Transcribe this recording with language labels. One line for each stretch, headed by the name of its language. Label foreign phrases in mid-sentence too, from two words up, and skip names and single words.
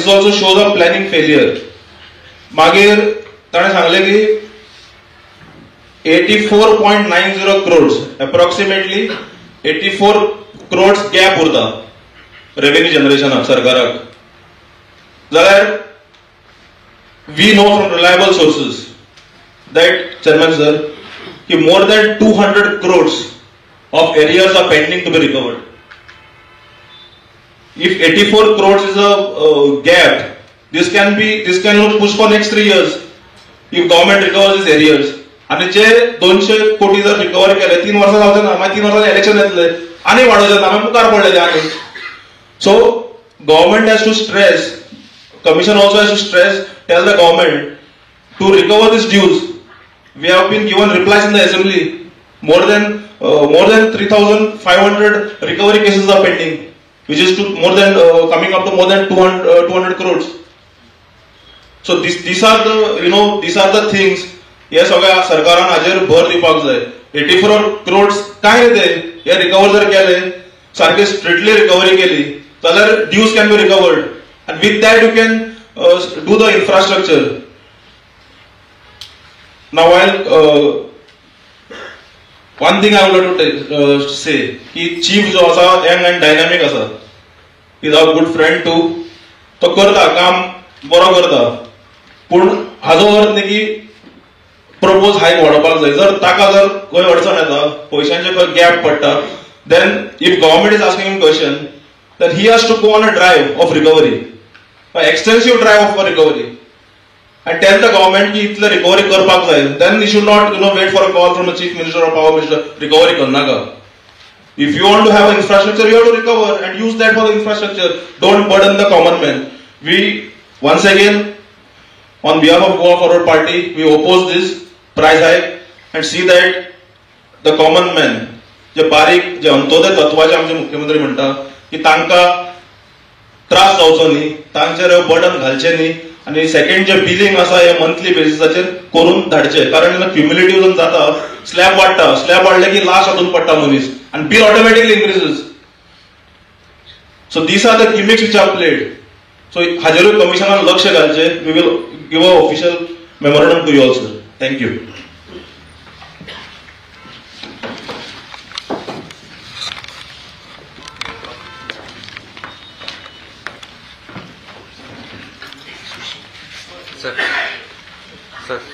English: This also shows a planning failure.
Konkani: मागीर ताणें सांगलें की
English: 84.90 crores approximately 84 crores gap
Konkani: उरता
English: revenue generationak
Konkani: सरकाराक.
English: जाल्यार we know from reliable sources that chairman sir ki more than 200 crores of arrears are pending to be recovered. If 84 crores is a gap, this can push for next 3 years if government recovers its arrears.
Konkani: आणि जे 200 कोटी जर रिकवर केले 3 वर्सां जावचे ना, मागीर 3 वर्सांनी इलेक्शन येतले आनी वाडोवचे ना, मुखार पडलेले आनी.
English: सो government has to stress, commission also has to stress, tell the government to recover these dues. We have been given replies in the assembly. More than 3,500 recovery cases are pending, which is to coming up to more than 200 crores. So these are the things.
Konkani: हे सगळ्या सरकारान हाजेर भर दिवपाक जाय. 84 crores काय रे ते, हे रिकवर जर केले, सारखे
English: strictly recovery
Konkani: केली जाल्यार
English: dues can be recovered, and with that you can do the infrastructure. Now, while one thing I would like to say, कि chief
Konkani: जो असा
English: young and dynamic असा, he is our good friend too.
Konkani: तो करता काम बरो करता, पण हाजो अर्थ न्ही की प्रपोज हायक वाडोवपाक जाय. जर ताका जर खंय अडचण येता, पयशांचे खंय गॅप पडटा,
English: then if government is asking him question, then he has to go on a drive of recovery, an extensive drive of recovery, and tell the government
Konkani: ki itle recovery करपाक जाय.
English: Then he should not wait for a call from the chief minister or power minister, recovery करनाका. If you want to have an infrastructure, you have to recover and use that for the infrastructure. Don't burden the common man. We once again, on behalf of Goa Forward Party, we oppose this price hike and see that the common man,
Konkani: जे बारीक जे अंत्योदय तत्वाचे आमचे मुख्यमंत्री म्हणटा की तांकां त्रास जावचो न्ही, तांचेर बर्डन घालचे न्ही, आणि सेकंड जे बिलिंग आसा हे
English: monthly basisacher
Konkani: करून धाडचे. कारण क्युम्युलेटिव्ह जाता, स्लॅब वाडटा, स्लॅब वाडले की लास्ट हातून पडटा मनीस आणि
English: bill automatically increases. So these are the gimmicks which are played.
Konkani: सो हाजेरूय कमिशनान लक्ष घालचे.
English: We will give an official memorandum to you all sir. थँक्यू. Sir. Sir.